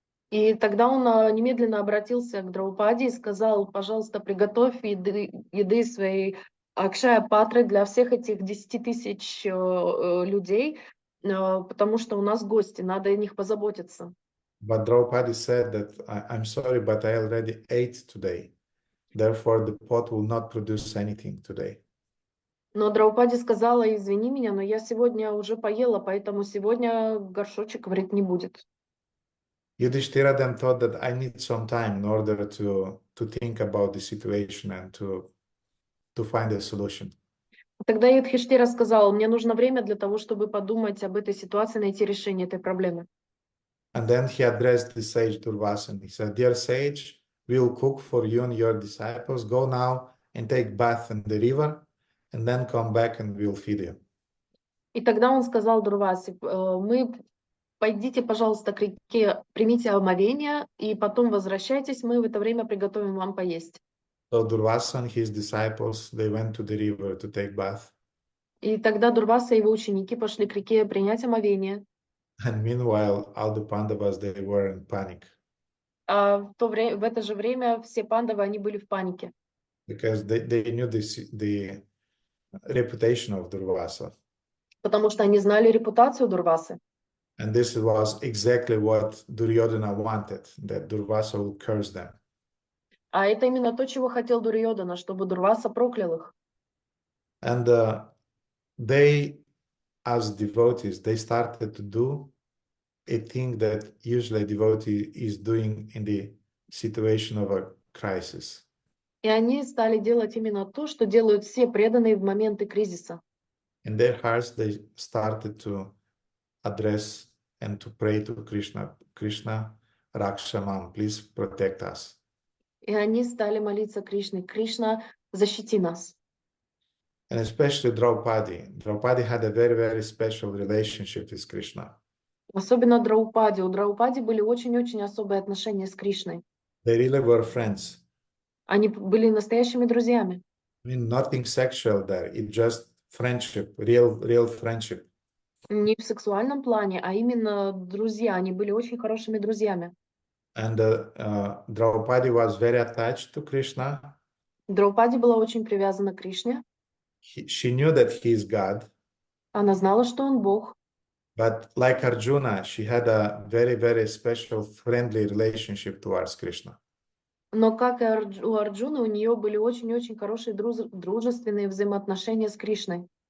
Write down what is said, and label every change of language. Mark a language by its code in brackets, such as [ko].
[ru] И тогда он немедленно обратился к Драупади и сказал, пожалуйста, приготовь еды своей Акшая Патры для всех этих 10 тысяч людей, потому что у нас гости, надо о них позаботиться. [en] But Draupadi said that, I'm sorry, but I already ate today. Therefore, the pot will not produce anything today. [ru] Но Драупади сказала, извини меня, но я сегодня уже поела, поэтому сегодня горшочек варить не будет. [en] Yudhishthira then thought that I need some time in order to think about the situation and to find a solution. [ru] Тогда Юдхиштира сказал, мне нужно время для того, чтобы подумать об этой ситуации, найти решение этой проблемы. [en] And then he addressed the sage Durvasa and he said, dear sage, we will cook for you and your disciples. Go now and take bath in the river and then come back and we'll feed you. [ru] И тогда он сказал Дурвасе, пойдите, пожалуйста, к реке, примите омовение, и потом возвращайтесь, мы в это время приготовим вам поесть. [en] So Durvasa and his disciples, they went to the river to take bath. [ru] И тогда Дурваса и его ученики пошли к реке принять омовение. [en] And meanwhile, all the Pandavas, they were in panic. [ru] А в это же время все пандавы, они были в панике. [en] Because they knew the reputation of Durvasa. [ru] Потому что они знали репутацию Дурвасы. [en] And this was exactly what Duryodhana wanted, that Durvasa would curse them. [ru] А это именно то, чего хотел Дурьодана, чтобы Дурваса проклял их. [en] And they, as devotees, they started to do a thing that usually a devotee is doing in the situation of a crisis. [ru] И они стали делать именно то, что делают все преданные в моменты кризиса. [en] In their hearts, they started to address and to pray to Krishna, Krishna, Rakshamam, please protect us. [ru] И они стали молиться Кришне: Кришна, защити нас. [en] And especially Draupadi. Draupadi had a very, very special relationship with Krishna. [ru] Особенно Драупади. У Драупади были очень-очень особые отношения с Кришной. [en] They really were friends. [ru] Они были настоящими друзьями. [en] I mean, nothing sexual there. It just friendship, real friendship. [ru] Не в сексуальном плане, а именно друзья. Они были очень хорошими друзьями. [en] And Draupadi was very attached to Krishna. [ru] Драупади была очень привязана к Кришне. [en] She knew that he is God. [ru] Она знала, что он Бог. [en] But like Arjuna, she had a very, very special friendly relationship towards Krishna. [ru] Но как и у Арджуны, у нее были очень-очень хорошие дружественные взаимоотношения с Кришной.